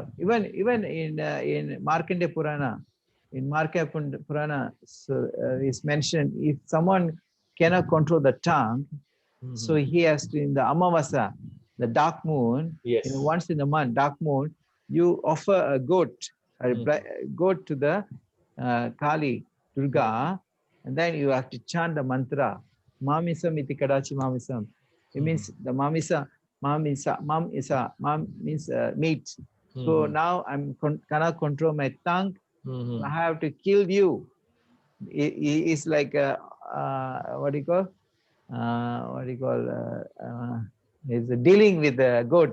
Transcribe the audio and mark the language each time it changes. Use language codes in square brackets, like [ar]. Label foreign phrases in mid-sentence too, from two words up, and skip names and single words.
[en] Even in Markandeya Purana, so, is mentioned if someone cannot control the tongue, so he has to, in the Amavasa, the dark moon, once in a month, dark moon, you offer a goat to the Kali, Durga, and then you have to chant the mantra, [sa] Mamisam iti kadachi mamisam. [en] It means the mamisa, mam means meat. So now I cannot control my tongue. I have to kill you. It's like what do you call? Is dealing with the goat.